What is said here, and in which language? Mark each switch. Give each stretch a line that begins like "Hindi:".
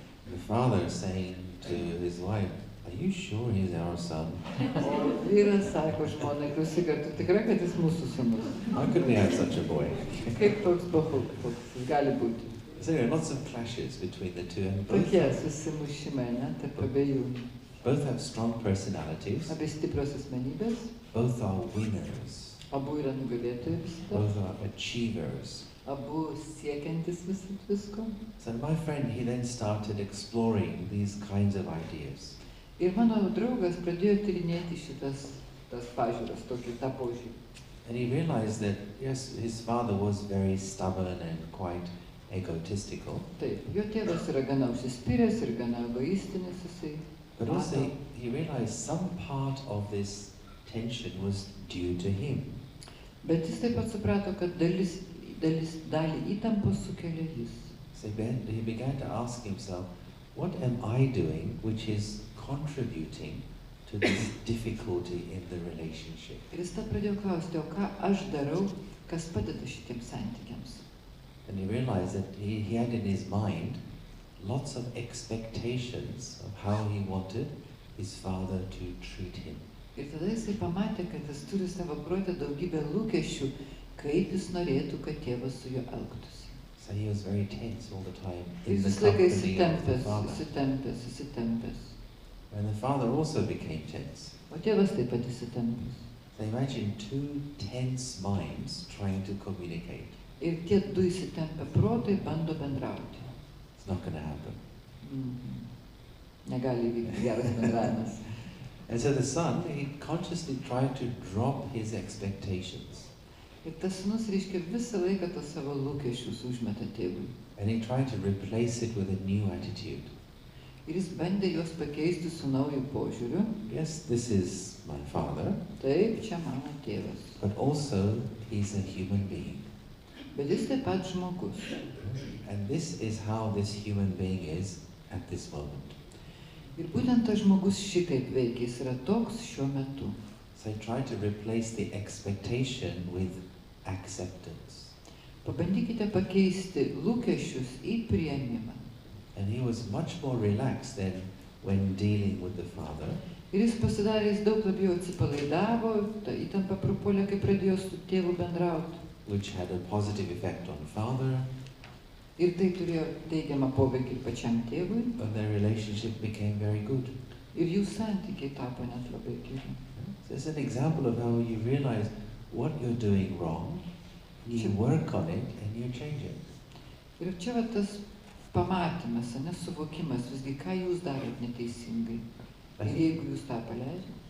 English: The father saying to his wife, are you sure he's our son?
Lithuanian: O vyras sako žmonai, klausyk, ar tu tikra, kad jis mūsų sūnus?
English: How could we have such a boy?
Lithuanian: Kaip toks jis gali būti?
English: So there are lots of clashes between the two, and both,
Lithuanian: Tokie susimušimai, ne, tarp abiejų.
English: both have strong personalities,
Lithuanian: Abi stiprios asmenybės,
English: both are winners,
Lithuanian: abu yra nugalėtojai visada,
English: both are achievers.
Lithuanian: abu siekiantis visko.
English: So my friend, he then started exploring these kinds of ideas.
Lithuanian: Ir mano draugas pradėjo tyrinėti tas pažiūras, tokį tą požiūrį.
English: And he realized that, yes, his father was very stubborn and quite egotistical,
Lithuanian: Taip, jo tėvas yra gana užsispyręs ir gana egoistinis jisai.
English: but also he realized some part of this tension was due to him.
Lithuanian: Bet jis taip pat suprato, kad dalį įtampos sukelia jis.
English: So he began to ask himself, what am I doing which is contributing to this difficulty in the relationship?
Lithuanian: Ir jis tad pradėjo klausti, o ką aš darau, kas padeda šitiems santykiams.
English: And he realized that he had in his mind lots of expectations of how he wanted his father to treat him.
Lithuanian: Ir tada jisai pamatė, kad jis turi savo protę daugybę lūkesčių, kaip jis norėtų, kad tėvas su juo elgtųsi.
English: So he was very tense all the time
Lithuanian: Ir
English: in the
Lithuanian: visą laiką
English: company of the father.
Lithuanian: įsitempęs.
English: And the father also became tense.
Lithuanian: O tėvas taip pat įsitempęs.
English: So imagine two tense minds trying to communicate.
Lithuanian: Ir tie du įsitempę protai bando bendrauti.
English: It's not going to happen.
Lithuanian: Negali įvykti geras bendravimas.
English: And so the son, he consciously tried to drop his expectations.
Lithuanian: Ir tas sūnus, reiškia, visą laiką tos savo lūkesčius užmeta tėvui.
English: And he tried to replace it with a new attitude.
Lithuanian: Ir jis bandė juos pakeisti su nauju požiūriu.
English: Yes, this is my father.
Lithuanian: Taip, čia mano tėvas.
English: But also, he's a human being.
Lithuanian: Bet jis taip pat žmogus.
English: And this is how this human being is at this moment.
Lithuanian: Ir būtent tas žmogus šitaip veikia, jis yra toks šiuo metu.
English: So I tried to replace the expectation with acceptance.
Lithuanian: Pabandykite pakeisti lūkesčius į priėmimą.
English: And he was much more relaxed than when dealing with the father.
Lithuanian: Ir jis pasidarė, jis daug labiau atsipalaidavo, ta įtampa prapuolė, kai pradėjo su tėvu bendrauti.
English: Which had a positive effect on father.
Lithuanian: Ir tai turėjo teigiamą poveikį pačiam tėvui.
English: And their relationship became very good.
Lithuanian: Ir jų santykiai tapo net labai geri.
English: So it's an example of how you realize what you're doing wrong, you work on it, and you change it.
Lithuanian: Ir čia va tas pamatymas, nesuvokimas, visgi ką jūs darot neteisingai. Ir jeigu jūs tą paleidžiate.